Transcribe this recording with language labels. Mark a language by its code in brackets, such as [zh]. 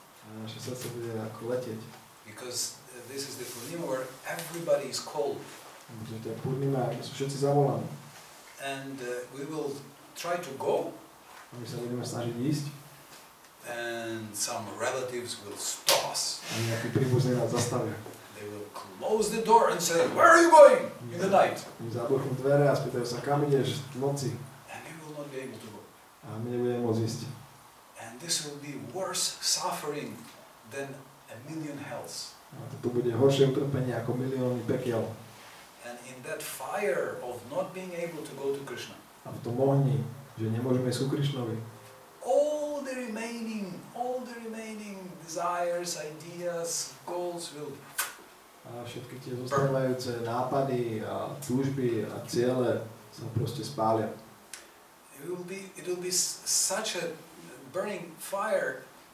[sk] A naše srdce bude ako letieť. [en] Because this is the Purnima where everybody is called. [sk] Pretože to je Purnima, kde sú všetci zavolaní. [en] And we will try to go. [sk] A my sa budeme snažiť ísť. [en] And some relatives will stop us. [sk] A nejakí príbuzní nás zastavia. [en] They will close the door and say, where are you going in the night? [sk] My zabuchnú dvere a spýtajú sa, kam ideš v noci. [en] And we will not be able to go. [sk] A my nebudeme môcť ísť. [en] And this will be worse suffering than 1,000,000 hells. [sk] A to bude horšie utrpenie ako milióny pekiel. [en] And in that fire of not being able to go to Krishna, [sk] A v tom ohni, že nemôžeme ísť ku Krišnovi. [en] all the remaining desires, ideas, goals will. [sk] A všetky tie zostávajúce nápady a túžby a ciele sa proste spália. [en] It will be such a burning fire.